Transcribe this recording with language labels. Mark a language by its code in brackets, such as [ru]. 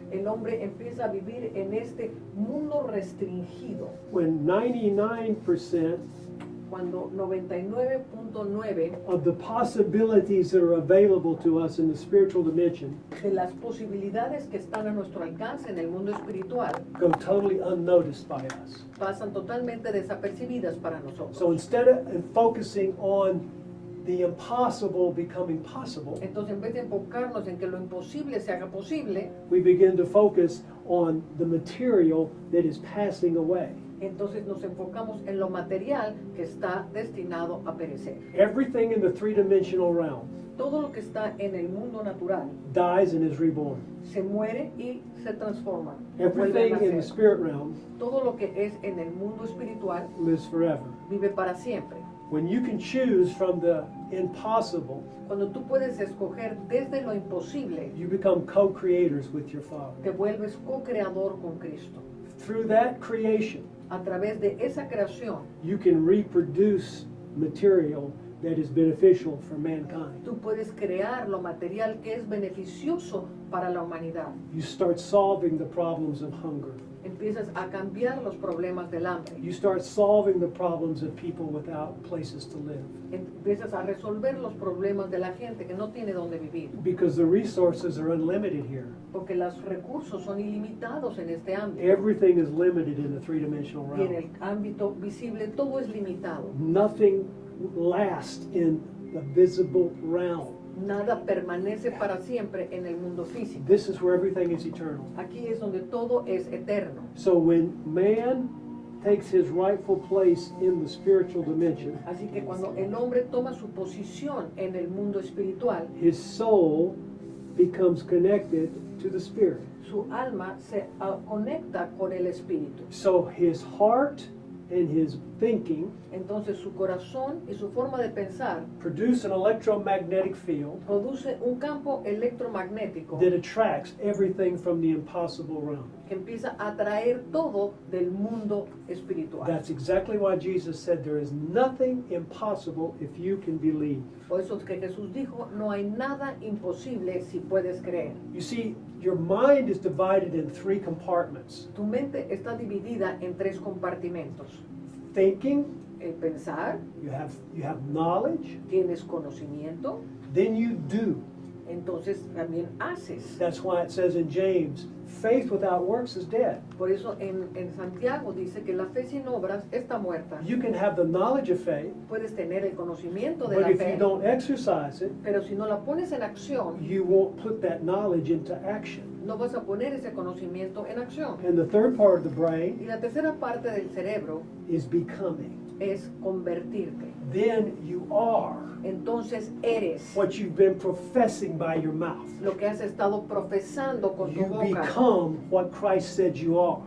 [es] el hombre empieza a vivir en este mundo restringido, [en] When 99% [es] cuando 99.9 [en] of the possibilities that are available to us in the spiritual dimension [es] de las posibilidades que están a nuestro alcance en el mundo espiritual [en] go totally unnoticed by us. [es] pasan totalmente desapercibidas para nosotros. [en] So instead of focusing on the impossible becoming possible, [es] Entonces, en vez de enfocarnos en que lo imposible se haga posible, [en] we begin to focus on the material that is passing away. [es] entonces nos enfocamos en lo material que está destinado a perecer. [en] Everything in the three-dimensional realm [es] Todo lo que está en el mundo natural [en] dies and is reborn. [es] se muere y se transforma. vuelve a [en] Everything in the [es] nacer. [en] spirit realm [es] Todo lo que es en el mundo espiritual [en] lives forever. [es] vive para siempre. [en] When you can choose from the impossible, [es] Cuando tú puedes escoger desde lo imposible, [en] you become co-creators with your Father. [es] te vuelves co-creador con Cristo. [en] Through that creation, [es] A través de esa creación, [en] you can reproduce material that is beneficial for mankind. [es] tú puedes crear lo material que es beneficioso para la humanidad. [en] You start solving the problems of hunger. [es] Empiezas a cambiar los problemas del hambre. [en] You start solving the problems of people without places to live. [es] Empiezas a resolver los problemas de la gente que no tiene dónde vivir. [en] Because the resources are unlimited here. [es] Porque los recursos son ilimitados en este ámbito. [en] Everything is limited in the three-dimensional [es] Y en [en] realm. [es] el ámbito visible todo es limitado. [en] Nothing lasts in the visible realm. [es] Nada permanece para siempre en el mundo físico. [en] This is where everything is eternal. [es] Aquí es donde todo es eterno. [en] So when man takes his rightful place in the spiritual dimension, [es] Así que cuando el hombre toma su posición en el mundo espiritual, [en] his soul becomes connected to the spirit. [es] su alma se conecta con el espíritu. [en] So his heart and his thinking [es] Entonces su corazón y su forma de pensar [en] produce an electromagnetic field [es] produce un campo electromagnético [en] that attracts everything from the impossible realm. [es] que empieza a atraer todo del mundo espiritual. [en] That's exactly why Jesus said there is nothing impossible if you can believe. [es] Por eso es que Jesús dijo, no hay nada imposible si puedes creer. [en] You see, your mind is divided in three compartments: [es] Tu mente está dividida en tres compartimentos. [en] thinking, [es] El pensar, [en] you have knowledge, [es] tienes conocimiento, [en] then you do. [es] entonces también haces. [en] That's why it says in James, faith without works is dead. [es] Por eso en Santiago dice que la fe sin obras está muerta. [en] You can have the knowledge of faith, [es] Puedes tener el conocimiento de [en] but [es] la [en] if you [es] fe, [en] don't exercise it, [es] pero si no la pones en acción, [en] you won't put that knowledge into action. [es] no vas a poner ese conocimiento en acción. [en] And the third part of the brain [es] Y la tercera parte del cerebro [en] is becoming. [es] es convertirte. [en] Then you are [es] Entonces eres [en] what you've been professing by your mouth. [es] lo que has estado profesando con tu [en] You [es] boca. [en] become what Christ said you are.